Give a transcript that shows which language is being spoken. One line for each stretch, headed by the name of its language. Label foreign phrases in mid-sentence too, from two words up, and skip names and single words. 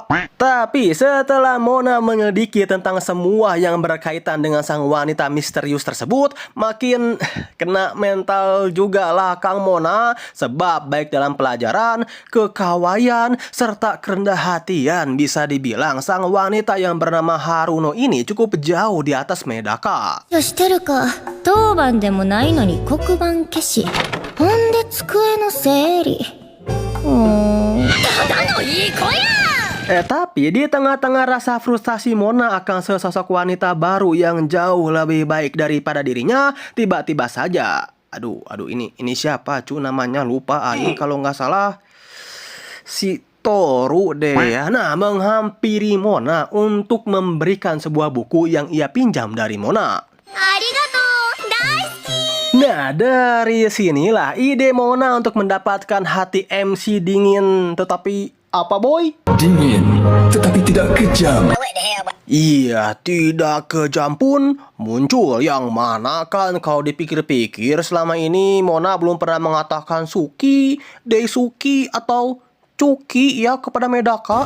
Indonesian: Tapi setelah Mona menyelidiki tentang semua yang berkaitan dengan sang wanita misterius tersebut, makin kena mental juga lah Kang Mona. Sebab baik dalam pelajaran, kekawayan, serta kerendah hatian bisa dibilang sang wanita yang bernama Haruno ini cukup jauh di atas Medaka.
Japanese: してるか。当番でもないのに黒板消し。ほんで机の整理。ただのいい子や。
Indonesian: Tapi di tengah-tengah rasa frustasi Mona akan sesosok wanita baru yang jauh lebih baik daripada dirinya, tiba-tiba saja, aduh ini siapa cu namanya lupa aing kalau nggak salah si Toru deh ya. Nah, menghampiri Mona untuk memberikan sebuah buku yang ia pinjam dari Mona.
Japanese: ありがとう、大好き.
Indonesian: Nah, dari sinilah ide Mona untuk mendapatkan hati MC dingin tetapi apa boy? Dingin, tetapi tidak kejam. Iya, tidak kejam pun muncul. Yang mana kan kalau dipikir-pikir selama ini Mona belum pernah mengatakan Suki, Daisuki atau Cuki ya kepada Medaka.